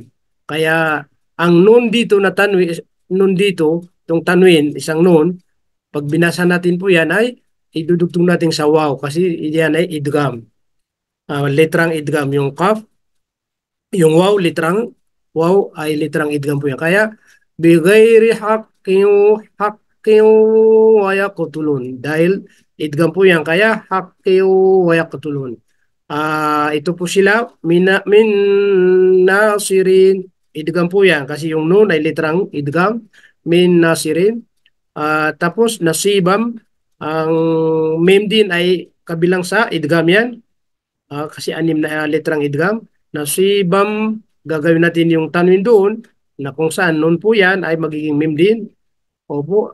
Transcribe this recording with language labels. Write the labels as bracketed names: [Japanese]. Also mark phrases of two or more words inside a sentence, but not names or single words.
[Filipino] Kaya, ang nun dito na tanwin, nun dito, itong tanwin, isang nun, pag binasa natin po yan ay idudugtong natin sa waw kasi yan ay idgham. Litrang idgham, yung kaf, yung waw, litrang waw ay litrang idgham po yan. Kaya, [Arabic] بغير حق ويقتلون. [Filipino] Dahil idgham po yan. Kaya, [Arabic] حق ويقتلون. [Filipino] Ito po sila, [Arabic] من ناصرين, [Filipino] idgham po yan. Kasi yung nun ay litrang idgham, [Arabic] من ناصرين. [Filipino] Tapos, nasibam, ang mem din ay kabilang sa idgham yan. Kasi anim na letrang idgham. Nasibam, gagawin natin yung tanwin doon na kung saan noon po yan ay magiging mem din. Opo.